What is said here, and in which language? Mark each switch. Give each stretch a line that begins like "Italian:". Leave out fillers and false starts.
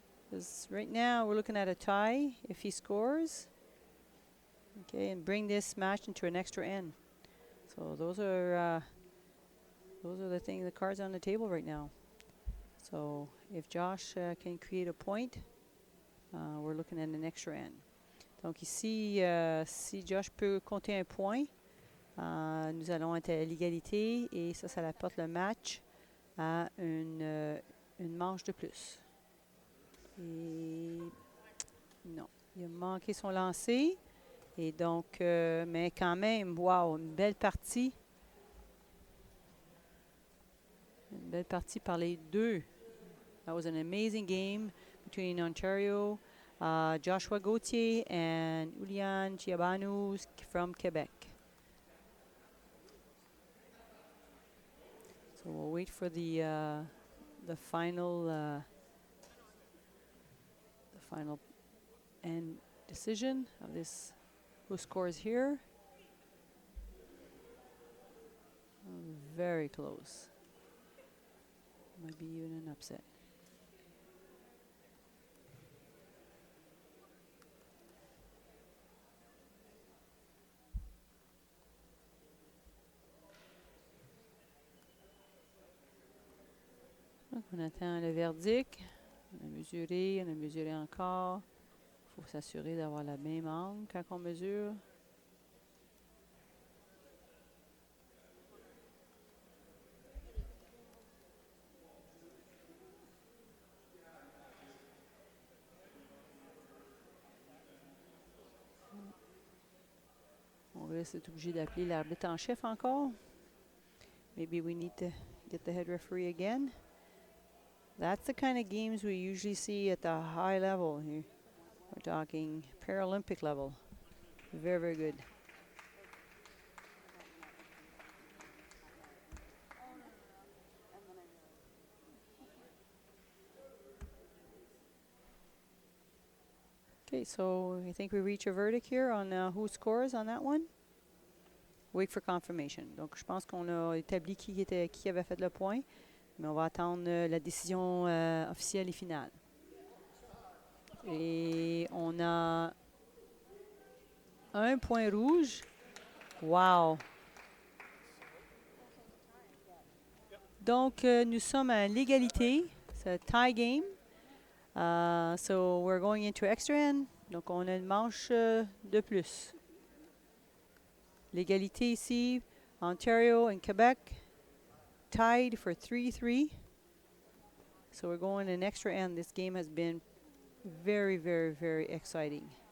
English: Because right now we're looking at a tie if he scores. Okay, and bring this match into an extra end. So those are the cards on the table right now. So if Josh can create a point, we're looking at an extra end.
French: Donc ici, si Josh peut compter un point, nous allons être à l'égalité et ça apporte le match à une manche de plus. Et non, il a manqué son lancer. Et donc, mais quand même, wow, une belle partie. Une belle partie par les deux.
English: That was an amazing game between Ontario, Joshua Gautier, and Iulian Ciobanu from Quebec. So we'll wait for the final end decision of this. Who scores here? Very close. Might be even an upset.
French: Donc on attend le verdict. On a mesuré encore. Il faut s'assurer d'avoir la même angle quand on mesure. On risque d'être obligé d'appeler l'arbitre en chef encore.
English: Maybe we need to get the head referee again. That's the kind of games we usually see at the high level here. We're talking Paralympic level. Very, very good. Okay, so I think we reach a verdict here on who scores on that one. Wait for confirmation.
French: Donc, je pense qu'on a établi qui avait fait le point, mais on va attendre la décision officielle et finale. Et on a un point rouge. Wow! Donc, nous sommes à l'égalité. C'est un
English: tie game. So, we're going into extra end.
French: Donc, on a une manche de plus. L'égalité ici,
English: Ontario and Quebec tied for 3-3. So we're going in extra end. This game has been very, very, very exciting.